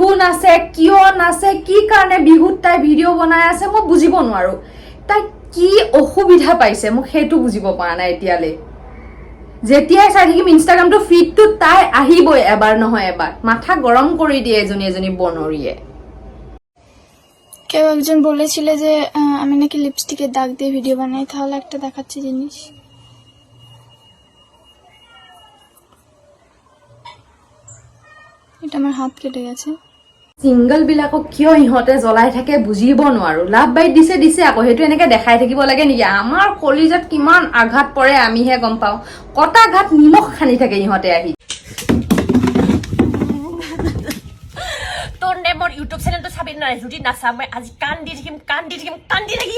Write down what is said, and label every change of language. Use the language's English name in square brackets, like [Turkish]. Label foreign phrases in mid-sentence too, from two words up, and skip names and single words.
[Assamese] নাচে কিয় নাচে কি কাৰণে বিহুত তাই ভিডিঅ' বনাই আছে মই বুজিব নোৱাৰো তাই কি অসুবিধা পাইছে মোক সেইটো বুজিব পৰা নাই এতিয়ালৈ যেতিয়াই চাই থাকিম ইনষ্টাগ্ৰামটো ফিডটো তাই আহিবই এবাৰ নহয় এবাৰ মাথা গৰম কৰি দিয়ে এজনী বনৰীয়ে [Bangla] কেউ একজন বলেছিল যে আমি নাকি লিপস্টিকের দাগ দিয়ে ভিডিও বানাই তাহলে একটা দেখাচ্ছি জিনিস এটা আমার হাত কেটে গেছে [Assamese] সিঙ্গল বিলাকক কিয় ইহঁতে জ্বলাই থাকে বুজিব নোৱাৰো [English] love bite [Assamese] দিছে আকৌ সেইটো এনেকে দেখাই থাকিব লাগে নেকি আমাৰ কলিজাত কিমান আঘাত পৰে আমিহে গম পাওঁ কটা ঘাট নিমখ খানি থাকে ইহঁতে আহি তোৰ নে মোৰ ইউটিউব চেনেলটো চাবি নাই যদি নাচাম মই আজি কান দি থাকিম